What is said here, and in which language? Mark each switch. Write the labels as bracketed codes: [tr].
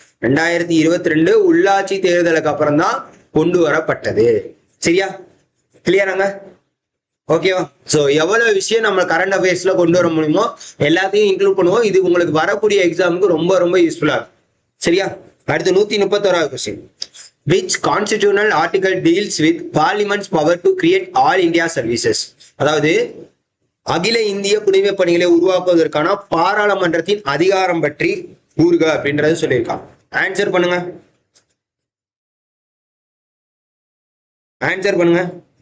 [ta] 2022 உள்ளாட்சி தேர்தலுக்கு அப்புறம் தான் கொண்டு வரப்பட்டது. சரியா? கிளியராங்க? ஓகேவா? சோ எவ்வளவு விஷயம் நம்ம கரண்ட் அஃபேர்ஸ்ல கொண்டு வர முடியுமோ எல்லாத்தையும் இன்க்ளூட் பண்ணுவோம். இது உங்களுக்கு வரக்கூடிய எக்ஸாமுக்கு ரொம்ப ரொம்ப யூஸ்ஃபுல்லா இருக்கும். சரியா? அடுத்து 131வது question. [en] Which constitutional article deals with Parliament's power to create all India services? [ta] அதாவது அகில இந்திய குடிமைப் பணிகளை உருவாக்குவதற்கான பாராளுமன்றத்தின் அதிகாரம் பற்றி கூறுக அப்படின்றது சொல்லியிருக்காங்க. ஆன்சர் பண்ணுங்க, ஆன்சர் பண்ணுங்க.